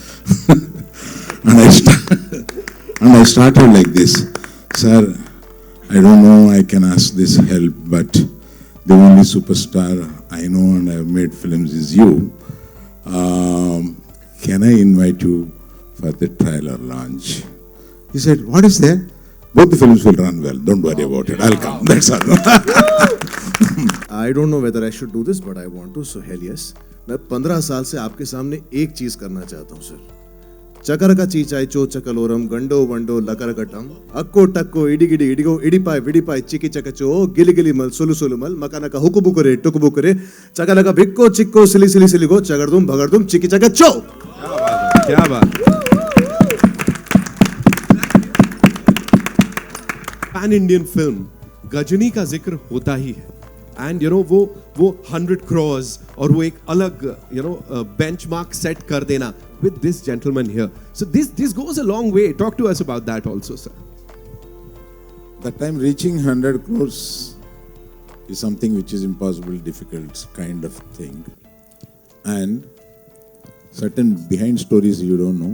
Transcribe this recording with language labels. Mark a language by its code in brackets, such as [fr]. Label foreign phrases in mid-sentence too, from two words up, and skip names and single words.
[en] and I started like this, sir, I don't know, I can ask this help, but the only superstar I know and I have made films is you. Can I invite you for the trailer launch? He said, what is there? Both the films will run well, don't worry about it, I'll come, that's all. I don't know whether I should do this, but I want to, so hell yes. [hi] मैं 15 साल से आपके सामने एक चीज करना चाहता हूँ सर. चकर का चीचाई चो चकलोरम गंडो वंडो लकर कटम अक्को टक्को इडी गिडी इडिगो इडिपाई विडिपाई चिकी चकचो गिली गिली मल सुलु सुलु मल मकाना का हुकुबु करे टुकुबु करे चकला का भिक्को चिक्को सिली सिली सिली गो चगड़दुम भगड़दुम चिकी चकचो. क्या बात. [en] pan Indian film [hi] गजनी का जिक्र होता ही है. [en] and you know [hi] वो 100 crores और वो एक अलग benchmark सेट कर देना [en] with this gentleman here. So this goes a long way. Talk to us about that also, sir. That time reaching 100 crores is something which is impossible, difficult kind of thing. And certain behind stories you don't know.